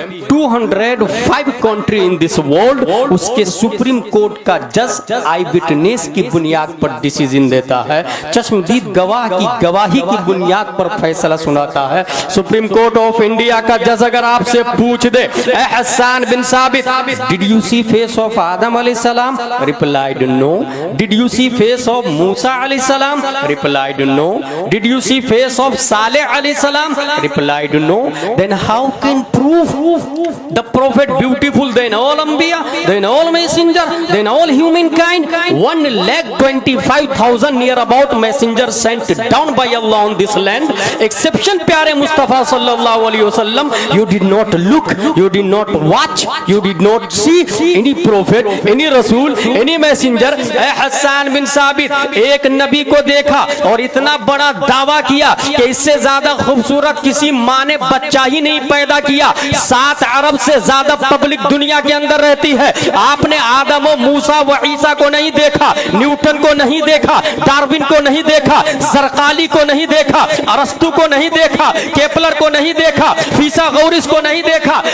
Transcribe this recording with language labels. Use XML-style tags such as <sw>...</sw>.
<hi>205</hi> <en>country in this world,</en> <hi>उसके supreme court का जज आई विटनेस की बुनियाद पर डिसीजन देता है, चश्मदीद गवाह की गवाही की बुनियाद पर फैसला सुनाता है।</hi> <en>supreme court of India</en> <hi>का जज अगर आपसे पूछ दे,</hi> <en>Hassan bin Sabit, did you see face of Adam अलैहिस्सलाम? Replied no. Did you see face of Musa अलैहिस्सलाम? salam? Replied no. Did you see face of Saleh alayhi salam? Replied no. Then how can prove the prophet beautiful than all Anbiya, than all messenger, than all humankind? 1,25,000 near about messengers sent down by Allah on this land.</en> <hi>Exception प्यारे मुस्तफा सल्लल्लाहु अलैहि वसल्लम.</hi> <en>You did not look, you did not watch, you did not see any prophet, any rasul, any messenger.</en> <hi>Hasan बिन साबित एक नबी को देखा और इतना बड़ा दावा किया कि इससे ज्यादा खूबसूरत किसी माँ ने बच्चा ही नहीं पैदा किया. 7 अरब से ज्यादा पब्लिक दुनिया के अंदर रहती है. आपने आदम व मूसा व ईसा को नहीं देखा, न्यूटन को नहीं देखा, डार्विन को नहीं देखा, जरकाली को नहीं देखा, अरस्तु को नहीं देखा, केपलर को नहीं देखा, फिसागोरस को नहीं देखा.</hi>